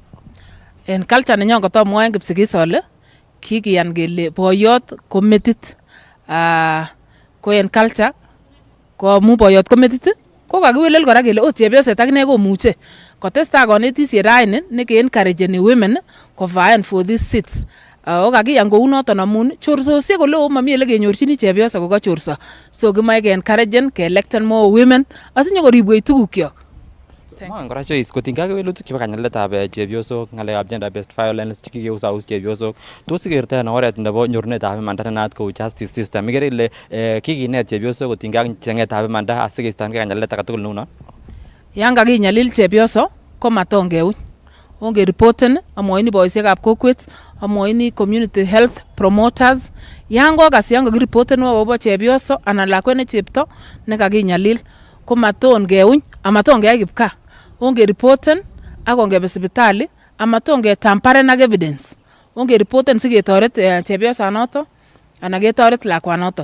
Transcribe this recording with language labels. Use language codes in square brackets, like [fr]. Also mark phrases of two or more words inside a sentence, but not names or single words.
[sgc] En culture nenyon kotomwoe en Kipsigis ole kikiyan kele boiyot ko metit. Ko en culture ko amu boiyot ko metit ko kakiwelel kora kele chepyoset akine komuche kotestai konetisiet raini neke-encourageni women kovying [en] for these seats. [sgc] Kakiyan kou noton amun chorsosiek oleo mami ele kenyorchini chepyosok kokachorso. So kimoe ke-encouragen ke-electen [en] more women [sgc] asinyokoribwech tugukyok. Mangen kora Joyce kotinygei ak kewelutik chebo kanyaliletab chepyosok, ng'alekab [en] gender based violence [sgc] chekikeusaus chepyosok. Tos ikertoi en oret nebo nyorunetab imanda nenaat kou [en] justice system. [sgc] Ikere ile kikinet chepyosok kotinygei ak cheng'etab imanda asikeistoengei kanyalilet age tugul neunon. Yan kakinyalil chepyoso ko maton keuny. Ongeripoten amwoini boisiekab kokwet, amwoini [en] community health promoters. [sgc] Yan kakiripoten akobo chepyoso anan lakwet ne chepto nekakinyalil ko maton keuny amaton keyai kipkaa. Ongeripoten ak ongebe sipitali amaton ketamparen ak evidence. Ongeripoten siketoret chepyosanoto anan ketoret lakwanoto.